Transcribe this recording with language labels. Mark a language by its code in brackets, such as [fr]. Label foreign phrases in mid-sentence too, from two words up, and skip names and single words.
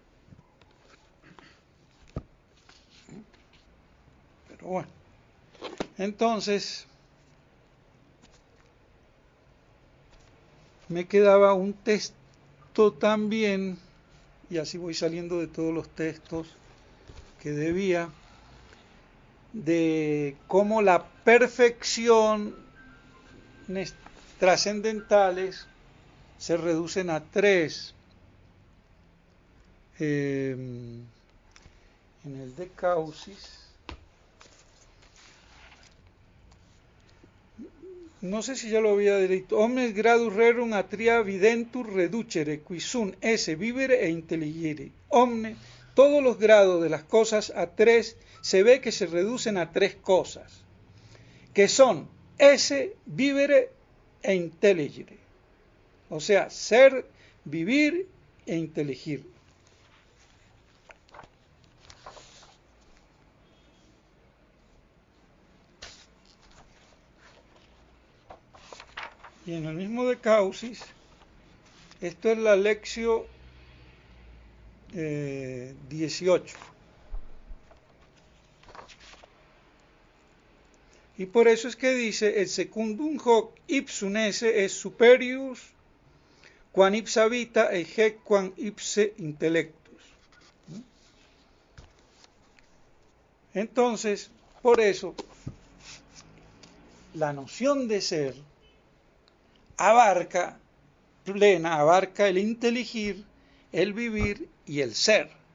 [es] Pero bueno, entonces me quedaba un texto también, y así voy saliendo de todos los textos que debía, de cómo la perfección trascendentales se reducen a tres. En el De Causis, no sé si ya lo había dicho, [la] omnes gradus rerum atria videntur reducere, qui sunt esse vivere e intelligere. Omne, [es] todos los grados de las cosas a tres, se ve que se reducen a tres cosas, que son [la] esse, vivere e intelligere. [es] O sea, ser, vivir e inteligir. Y en el mismo De Causis, esto es la lección 18. Y por eso es que dice, el [la] secundum hoc ipsum esse es superius quam ipsa vita e hec quam ipse intellectus. [es] Entonces, por eso, la noción de ser abarca el inteligir, el vivir y el ser.